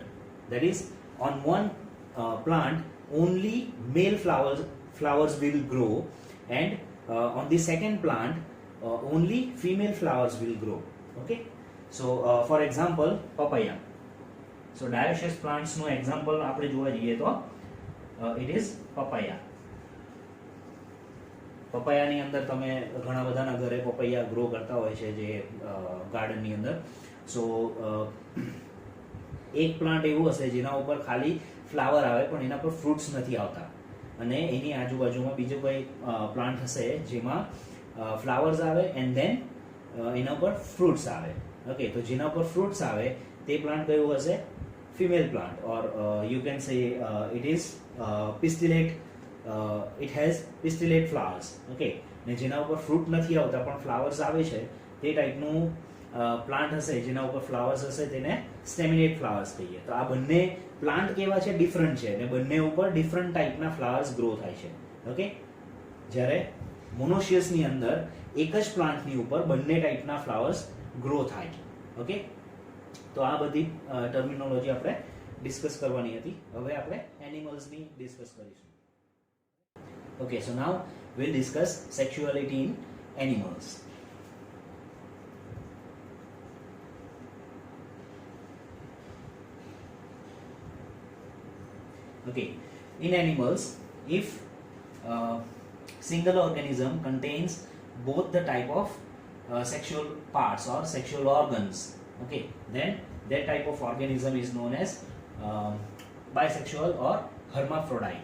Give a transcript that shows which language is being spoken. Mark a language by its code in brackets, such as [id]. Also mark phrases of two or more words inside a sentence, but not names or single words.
[en] That is, on one plant only male flowers will grow, and on the second plant only female flowers will grow. Okay. So for example, papaya. So dioecious plants નો example [gu] આપણે જોવા જઈએ તો [en] it is papaya. [gu] પપૈયાની અંદર તમે ઘણા બધાના ઘરે પપૈયા ગ્રો કરતા હોય છે જે ગાર્ડનની અંદર. સો એક પ્લાન્ટ એવું હશે જેના ઉપર ખાલી ફ્લાવર આવે પણ એના પર ફ્રૂટ્સ નથી આવતા, અને એની આજુબાજુમાં બીજો કોઈ પ્લાન્ટ હશે જેમાં ફ્લાવર્સ આવે [en] and then [gu] એના ઉપર ફ્રૂટ્સ આવે. ઓકે, તો જેના ઉપર ફ્રૂટ્સ આવે તે પ્લાન્ટ કયું હશે? [en] female plant, or you can say it is pistillate. It has pistillate flowers. [gu] Okay, ને જેના ઉપર ફ્રૂટ નથી આવતા પણ ફ્લાવર્સ આવે છે તે ટાઈપનું પ્લાન્ટ હશે જેના ઉપર ફ્લાવર્સ હશે તેને [en] staminate flowers [gu] કહીએ. તો આ બંને પ્લાન્ટ કેવા છે? ડિફરન્ટ છે, અને બંને ઉપર ડિફરન્ટ ટાઈપના [en] flowers grow [gu] થાય છે. ઓકે, જ્યારે મોનોશિયસની અંદર એક જ પ્લાન્ટની ઉપર બંને ટાઈપના [en] flowers grow [gu] થાય. ઓકે, તો આ બધી ટર્મિનોલોજી આપણે ડિસ્કસ કરવાની હતી. હવે આપણે એનિમલ્સની ડિસ્કસ કરીશું. [en] Okay, so now we'll discuss sexuality in animals. Okay, in animals, if single organism contains both the type of sexual parts or sexual organs, okay, then that type of organism is known as bisexual or hermaphrodite.